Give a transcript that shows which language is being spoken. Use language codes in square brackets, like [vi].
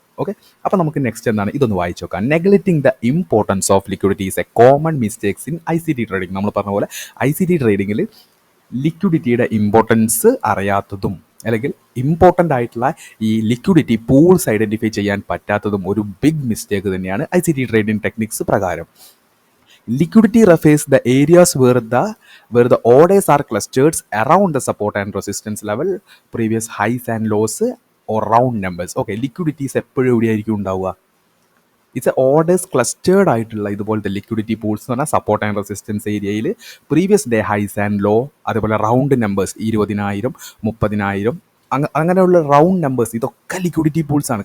[ml] Okay, അപ്പോൾ നമുക്ക് next ഇതൊന്ന് വായിച്ചു നോക്കാം. [en] Neglecting the importance of liquidity is a common mistakes in ICT trading. [ml] നമ്മൾ പറഞ്ഞ പോലെ ICT ട്രേഡിങ്ങിൽ ലിക്വിഡിറ്റിയുടെ ഇമ്പോർട്ടൻസ് അറിയാത്തതും, അല്ലെങ്കിൽ ഇമ്പോർട്ടൻ്റ് ആയിട്ടുള്ള ഈ ലിക്വിഡിറ്റി പൂൾസ് ഐഡൻറ്റിഫൈ ചെയ്യാൻ പറ്റാത്തതും ഒരു ബിഗ് മിസ്റ്റേക്ക് തന്നെയാണ് ICT ട്രേഡിംഗ് ടെക്നിക്സ് പ്രകാരം. [en] Liquidity refers the areas where the orders are clustered around the support and resistance level, previous highs and lows or round numbers. [ml] Okay, liquidities എപ്പോഴും എവിടെയായിരിക്കും ഉണ്ടാവുക? [en] it's orders clustered [ml] ആയിട്ടുള്ള ഇതുപോലത്തെ liquidity pools എന്ന് പറഞ്ഞാൽ support and resistance ഏരിയയിൽ previous day high and law, അതുപോലെ round numbers 20,000, 30,000, അങ്ങനെയുള്ള റൗണ്ട് നമ്പേഴ്സ്, ഇതൊക്കെ ലിക്വിഡിറ്റി പൂൾസ് ആണ്.